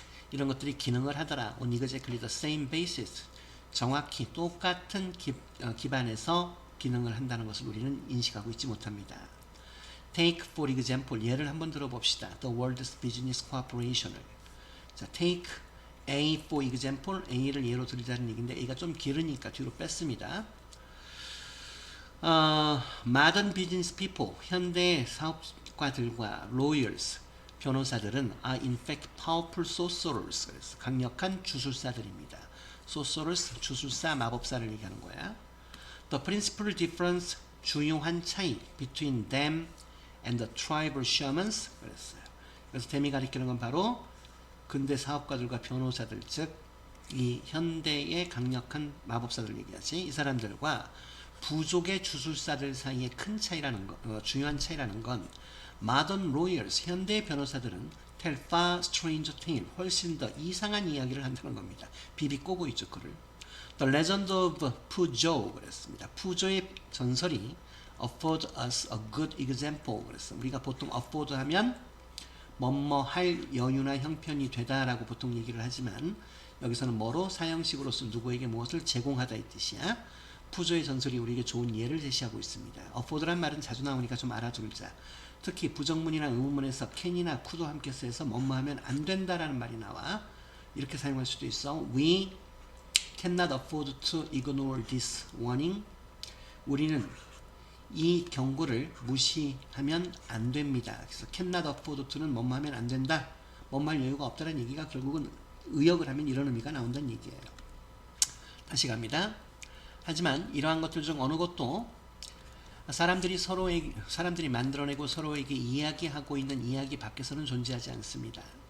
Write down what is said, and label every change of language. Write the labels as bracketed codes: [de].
[ko] 이런 것들이 기능을 하더라. [en] on exactly the same basis, [ko] 정확히 똑같은 기반에서 기능을 한다는 것을 우리는 인식하고 있지 못합니다. [en] Take for example, [ko] 예를 한번 들어봅시다. [en] The World Business Corporation을. [ko] 자, [en] take A for example, [ko] A를 예로 들자는 얘기인데 A가 좀 길으니까 뒤로 뺐습니다. [en] Modern business people, [ko] 현대 사업가들과 [en] lawyers, [ko] 변호사들은 [en] are in fact powerful sorcerers, [ko] 그래서 강력한 주술사들입니다. sorcerers, 주술사, 마법사를 얘기하는 거야. [en] The principal difference, [ko] 주요한 차이 [en] between them and the tribal shamans, [ko] 그랬어요. 그래서 댐이 가리키는 건 바로 근대 사업가들과 변호사들, 즉 이 현대의 강력한 마법사들 얘기하지. 이 사람들과 부족의 주술사들 사이의 큰 차이라는 거, 중요한 차이라는 건 [en] modern lawyers, [ko] 현대 변호사들은 [en] tell far stranger tale, [ko] 훨씬 더 이상한 이야기를 한다는 겁니다. 비비 꼬고 있죠, 그를. [en] The legend of 푸조, [ko] 그랬습니다. 푸조의 전설이 [en] afford us a good example, [ko] 그랬어. 우리가 보통 afford 하면 뭐뭐 할 여유나 형편이 되다라고 보통 얘기를 하지만 여기서는 뭐로 사형식으로서 누구에게 무엇을 제공하다 이 뜻이야. 푸조의 전설이 우리에게 좋은 예를 제시하고 있습니다. afford란 말은 자주 나오니까 좀 알아둘자. 특히 부정문이나 의문문에서 can이나 could도 함께 쓰여서 뭐뭐하면 안 된다라는 말이 나와. 이렇게 사용할 수도 있어. [en] We cannot afford to ignore this warning. [ko] 우리는 이 경고를 무시하면 안 됩니다. 그래서 cannot afford to는 뭐뭐하면 안 된다. 뭐뭐할 여유가 없다는 얘기가 결국은 의역을 하면 이런 의미가 나온다는 얘기예요. 다시 갑니다. 하지만 이러한 것들 중 어느 것도 사람들이 만들어내고 서로에게 이야기하고 있는 이야기 밖에서는 존재하지 않습니다.